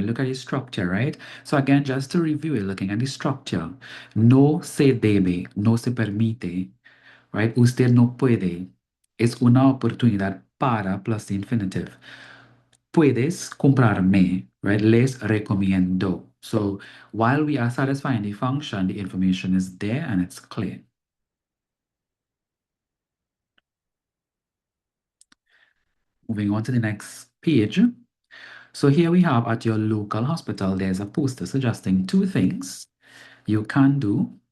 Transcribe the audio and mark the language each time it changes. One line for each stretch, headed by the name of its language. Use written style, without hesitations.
English: Look at the structure, right? So again, just to review it, looking at the structure,
Spanish: no se debe, no se permite,
English: right?
Spanish: Usted no puede. Es una oportunidad para
English: plus the infinitive.
Spanish: Puedes comprarme, right? Les recomiendo.
English: So while we are satisfying the function, the information is there and it's clear. Moving on to the next page. So here we have at your local hospital, there's a poster suggesting two things you can do.